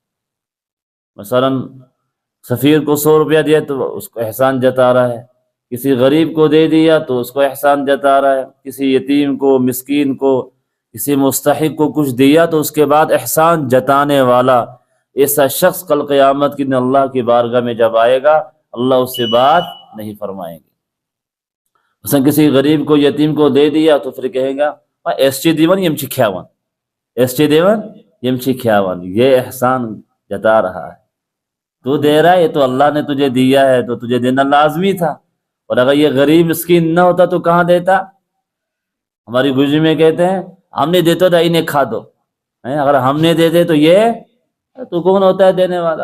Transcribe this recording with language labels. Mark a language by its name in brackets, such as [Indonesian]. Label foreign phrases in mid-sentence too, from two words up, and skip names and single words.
[Urdu] مثلا سفیر کو 100 روپیہ دیا تو اس کو احسان جتا رہا ہے، کسی غریب کو دے دیا تو اس کو احسان جتا رہا ہے، کسی یتیم کو، مسکین کو، کسی مستحق کو کچھ دیا تو اس کے بعد احسان جتانے والا ایسا شخص کل قیامت کے دن اللہ کی بارگاہ میں جب آئے گا، اللہ اس سے بات نہیں فرمائیں گے۔ مثلا کسی غریب کو، یتیم کو دے دیا تو پھر کہے گا [Kashmiri] ایس ٹی دیون یم چھ کھیاون، ایس ٹی دیون یم چھ کھیاون، [Urdu] یہ احسان جتا رہا ہے، تو دے رہا ہے، یہ تو اللہ نے تجھے دیا ہے تو تجھے دینا لازمی تھا، اور اگر یہ غریب مسکین نہ ہوتا تو کہاں دیتا؟ ہماری گجری میں کہتے ہیں ہم نے دیتا تھا انہیں کھا دو، اگر ہم نے دے دے تو یہ تو کون ہوتا ہے دینے والا؟